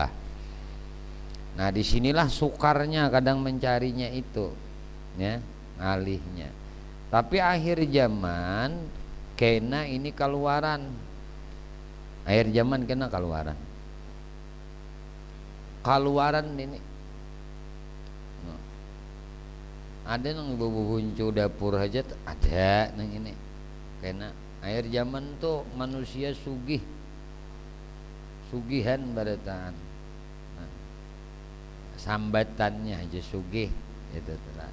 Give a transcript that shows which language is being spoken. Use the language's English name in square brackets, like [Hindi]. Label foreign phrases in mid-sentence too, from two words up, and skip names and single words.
[Banjar] Nah, disinilah sukarnya kadang mencarinya itu, ya, alihnya. Tapi akhir zaman kena ini keluaran. Akhir zaman kena keluaran. Keluaran ini. Ada nang bubuncu dapur aja ada nang ini. Kena akhir zaman tuh manusia sugihan barataan. Nah, sambatannya aja sugih itu telah.